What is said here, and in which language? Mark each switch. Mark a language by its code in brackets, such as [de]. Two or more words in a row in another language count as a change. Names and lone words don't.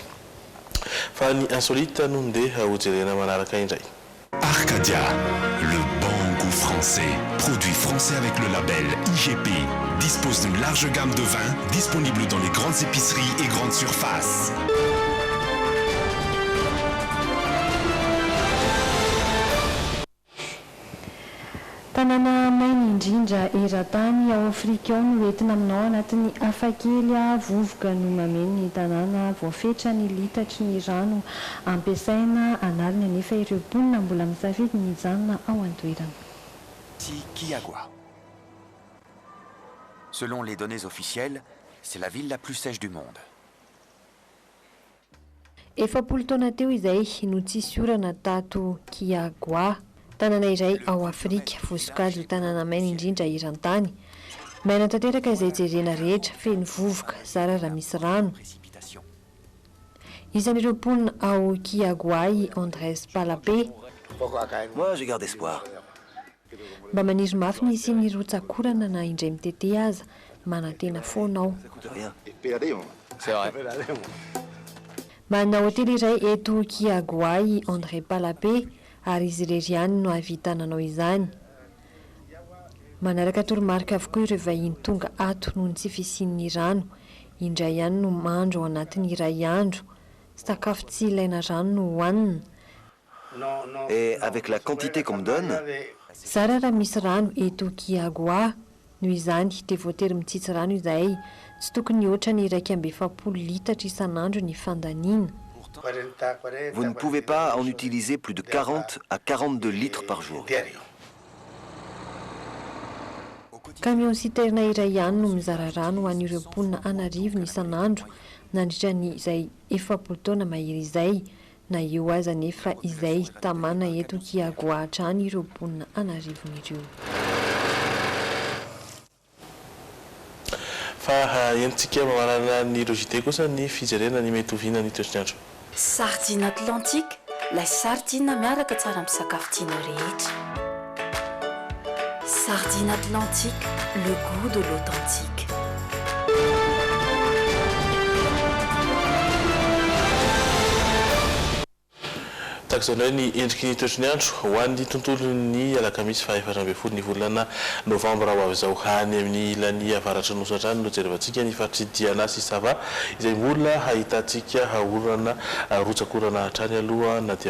[mg] Fa ny insolite no ndeha hojerena manaraka indray. [fr] Arcadia, le bon goût français. Produit français avec le label IGP. Dispose d'une large gamme de vins disponible dans les grandes épiceries et grandes surfaces. [mg] Tanàna maina indrindra eran-tany ao Afrika ao no entina aminao anatin'ny hafakely vovoka no mameno ny tanàna voafetra ny litatry ny rano ampiasaina analina nefa ireo mponina mbola misafidy ny hijanona ao an-toerana. Kiagua. [fr] Selon les données officielles, c'est la ville la plus sèche du monde. [mg] Efapolo taona teo izay no tsisy orana tato Kiagua, tanàna iray ao Afrika, voasokajy ho tanàna maina indrindra eran-tany. Maina tanteraka izay jerena rehetra, feno vovoka, zara raha misy rano. Isan'ireo mponina ao Kiagua Andrés Palapé. [fr] Moi, je garde espoir. [mg] Mba maniry mafy ny isian'ny rotsakorana na indray mitete aza, manantena foana ao. Manana hotely iray eto Kiagua Andrés Palapé, ary izy irery ihany no ahavitananao izany. Manaraka toromarika avokoa ireo vahiny tonga ato noho ny tsy fisian'ny rano, indray ihany no mandro ao anatin'ny iray andro, sakafo tsy ilaina rano no hohanina. [fr] Et avec la quantité qu'on me donne, [mg] Zara raha misy rano eto Kiagua, noho izany dia voatery mitsitsy rano izahay, tsy tokony ohatra ny 1,7 litatra isan'andro ny fandaniana. [fr] vous ne pouvez pas en utiliser plus de 40 à 42 litres par jour. Camion citerna [mg] iray ihany no mizara rano ho an'ireo mponina anarivony isan'andro nandritra ny izay 7 taona mahery izay, na eo aza nefa izay tamana eto Kiagua hatrany ireo mponina anarivony ireo. Fa entsika mamarana ny logité kosa ny fijerena ny mety hoviana ny toetrandro. [fr] Sardine atlantique, la sardine [mg] miaraka tsara amin'ny sakafo tiana rehetra. [fr] Sardine atlantique, le goût de l'authentique. [mg] Takizany hoe ny endriky ny toetrany andro ho an'ny tontolo ny alakamisy faha-14 ny volana novambra ho avy izao hany amin'ny ilany avaratra nosatra any no jerevantsika ny fatridiana sy sava izay mbola hahitantsika orana rotsakorana hatrany aloha na dia